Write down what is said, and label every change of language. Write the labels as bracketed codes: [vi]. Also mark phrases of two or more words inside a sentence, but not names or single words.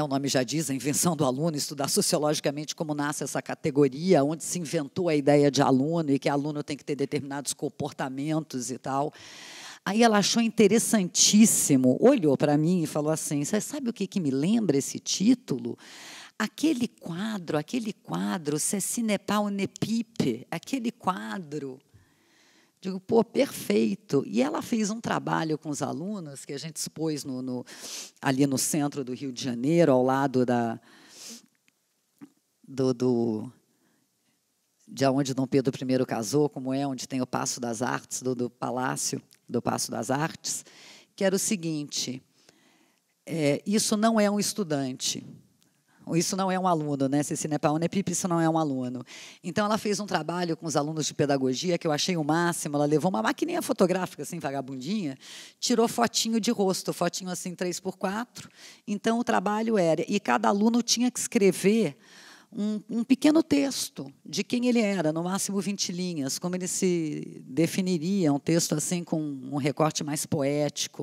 [pt] O nome já diz, a invenção do aluno, estudar sociologicamente como nasce essa categoria, onde se inventou a ideia de aluno e que aluno tem que ter determinados comportamentos e tal. Aí ela achou interessantíssimo, olhou para mim e falou assim, você sabe o que me lembra esse título? Aquele quadro, [fr] Ceci n'est pas une pipe, [pt] aquele quadro. Digo, pô, perfeito. E ela fez um trabalho com os alunos, que a gente expôs ali no centro do Rio de Janeiro, ao lado de onde Dom Pedro I casou, como é, onde tem o Paço das Artes, do Palácio do Paço das Artes, que era o seguinte, isso não é um estudante, isso não é um aluno, né? [fr] Ceci n'est pas une pipe, [pt] isso não é um aluno. Então, ela fez um trabalho com os alunos de pedagogia, que eu achei o máximo, ela levou uma maquininha fotográfica, assim, vagabundinha, tirou fotinho de rosto, fotinho assim, 3x4, então o trabalho era, e cada aluno tinha que escrever um pequeno texto de quem ele era, no máximo 20 linhas, como ele se definiria, um texto assim com um recorte mais poético.